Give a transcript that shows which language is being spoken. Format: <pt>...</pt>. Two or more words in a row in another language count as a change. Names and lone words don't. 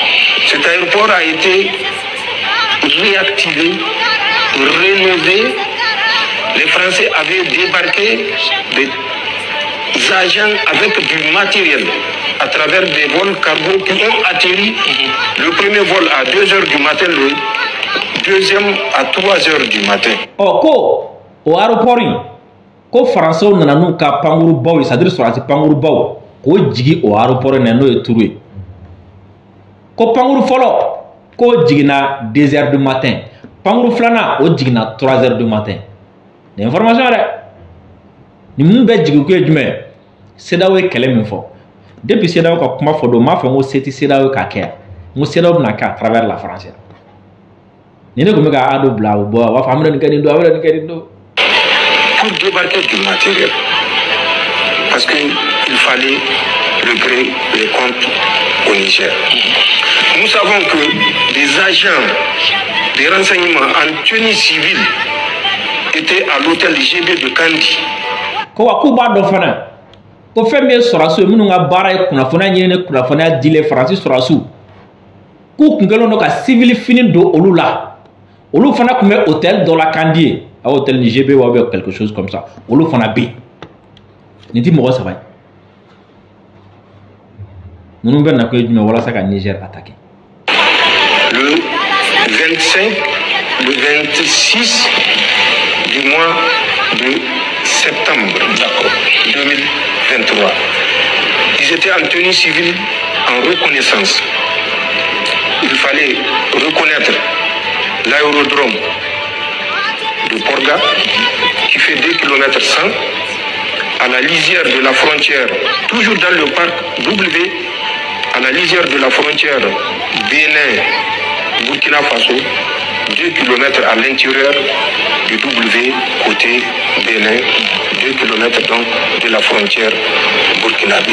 <fr>Cet aéroport a été réactivé, rénové. Les Français avaient débarqué des agents avec du matériel à travers des vols cargo qui ont atterri. Le premier vol à 2 h du matin, le deuxième à 3 h du matin.</fr> <bm>Oh, ko</bm> <fr>au aéroport,</fr> <bm>ko Français nana n'u ka pankuru baw, c'est-à-dire sorati pankuru baw, ko jigi</bm> <fr>au aéroport</fr> <bm>n'o ye Tours. Ko pankuru fɔlɔ, ko jigina</bm> <fr>2 h du matin.</fr> <bm>Pankuru filanan o jigina</bm> <fr>3 h du matin. L'information est</fr> <bm>ni mun bɛ jigi ko ye jumɛn CEDEAO ye kɛlɛ min fɔ depuis CEDEAO ka kuma fɔ don m'a fɔ n ko se tɛ CEDEAO ka kɛ n ko CEDEAO bɛna kɛ</bm> <fr>à travers la France</fr> <bm>ni ne tun bɛ ka a dɔ bila o bɔ a b'a fɔ an bɛna nin kɛ nin don a bɛna nin kɛ nin don.</bm> <fr>Pour débarquer du matériel parce qu'il fallait régler les comptes au Niger. Nous savons que des agents des renseignements en tenue civile étaient à l'hôtel GB de Kandi.</fr> <bm>Ko wa k'u b'a dɔn fana ko fɛn min ye sɔrɔsiw ye minnu ka baara ye kunnafoniya ɲini ni kunnafoniya dili Faransi sɔrɔsiw k'u kun kɛlen don ka civil fini don olu la olu fana tun bɛ hôtel dɔ la Kandi ye a hôtel ni GB</bm> <fr>ou bien quelque chose comme ça</fr> <bm>olu fana bɛ yen nin tɛ mɔgɔ saba ye minnu bɛ na ko ye jumɛn walasa ka Niger attaquer.</bm> <fr>Le 25, le 26 du mois de septembre 2023. Ils étaient en tenue civile en reconnaissance. Il fallait reconnaître l'aérodrome de Porga qui fait 2 km 100 à la lisière de la frontière, toujours dans le parc W, à la lisière de la frontière Bénin-Burkina Faso, 2 km à l'intérieur du W côté Bénin, 2 km donc de la frontière burkinabé.</fr>